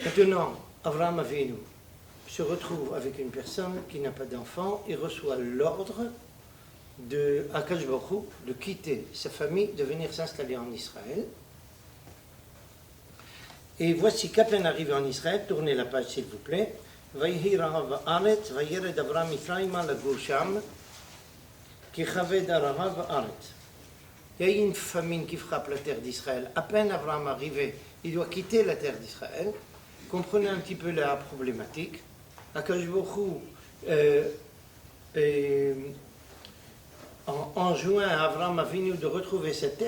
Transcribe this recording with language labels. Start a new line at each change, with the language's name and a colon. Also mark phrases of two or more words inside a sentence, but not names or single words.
French: Maintenant, Avraham Avinu se retrouve avec une personne qui n'a pas d'enfant et reçoit l'ordre de
Hebrew: הקדוש ברוך הוא
French: de quitter sa famille, de venir s'installer en Israël. Et voici qu'à peine arrivé en Israël, tournez la page s'il vous plaît.
Hebrew: ויהי רעב הארץ, וירד אברם מצרימה לגור שם, כי כבד הרעב הארץ.
French: il y a eu une famine qui frappe la terre d'Israël. À peine Abraham arrivé, il doit quitter la terre d'Israël. Comprenez un petit peu la problématique.
Hebrew: הקדוש ברוך הוא,
French: en juin à Abraham Avinu de retrouver cette terre.